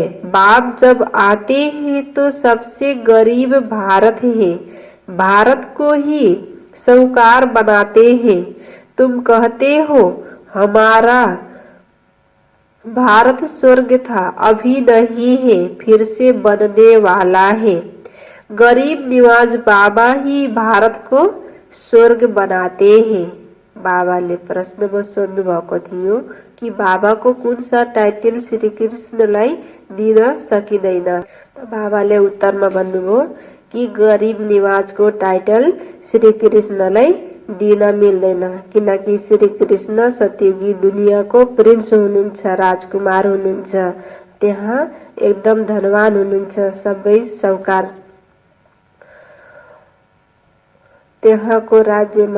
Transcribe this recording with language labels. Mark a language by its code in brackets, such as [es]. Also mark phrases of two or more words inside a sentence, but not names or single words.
[hi] बाप जब आते हैं तो सबसे गरीब भारत है, भारत को ही साहूकार बनाते हैं। तुम कहते हो हमारा भारत स्वर्ग था, अभी नहीं है, फिर से बनने वाला है। गरीब निवाज बाबा ही भारत को स्वर्ग बनाते हैं। [ne] बाबाले प्रश्नमा सोध्नु भएको थियो कि बाबाको कुन सा टाइटल श्री कृष्णलाई दिन सकिँदैन। बाबाले उत्तरमा भन्नुभयो कि गरीब निवाजको टाइटल श्री कृष्णलाई दिन मिल्दैन, किनकि श्री कृष्ण सत्ययुगी दुनियाँको प्रिन्स हुनुहुन्छ, राजकुमार हुनुहुन्छ, त्यहाँ एकदम धनवान हुनुहुन्छ, सबै साहुकार त्यहाँको राज्यमा।